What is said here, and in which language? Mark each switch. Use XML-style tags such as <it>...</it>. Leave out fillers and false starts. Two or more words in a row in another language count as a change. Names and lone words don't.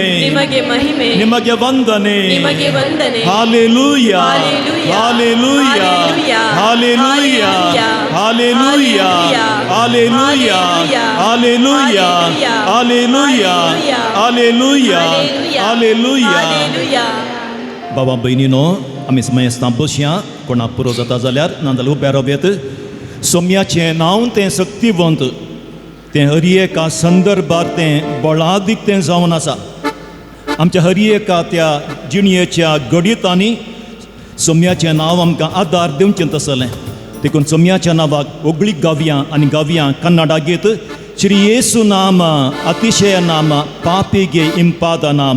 <kn>ನಿಮಗೆ ಮಹಿಮೆ. ನಿಮಗೆ ವಂದನೆ. ನಿಮಗೆ ವಂದನೆ. ಹಾಲೆಲೂಯಾ. ಹಾಲೆಲೂಯಾ. ಹಾಲೆಲೂಯಾ. ಹಾಲೆಲೂಯಾ. ಹಾಲೆಲೂಯಾ. ಹಾಲೆಲೂಯಾ. ಹಾಲೆಲೂಯಾ. ಹಾಲೆಲೂಯಾ. ಹಾಲೆಲೂಯಾ.</kn> <kok>हालेलुया. बाबा बहिणीनो, आमी समेस्तां बसया. कोणा पुरो जाता जाल्यार नाजाल्यार उबे रावयात. सोम्याचें नांव तें शक्तिवंत. तें हर एका संदर्भार तें बळादीक तें जावन आसा. आमच्या हर एका त्या जिणयेच्या घडयेंतांनी सोम्याचें नांव आमकां आदार दिवचें तसलें. देखून सोम्याच्या नांवाक ओगळी गावयां आनी गावयां कन्नडा गीत.</kok> <kn>ಶ್ರೀ ಯೇಸು ನಾಮ ಅತಿಶಯ ನಾಮ ಪಾಪಿಗೆ ಇಂಪಾದ ನಾಮ.</kn>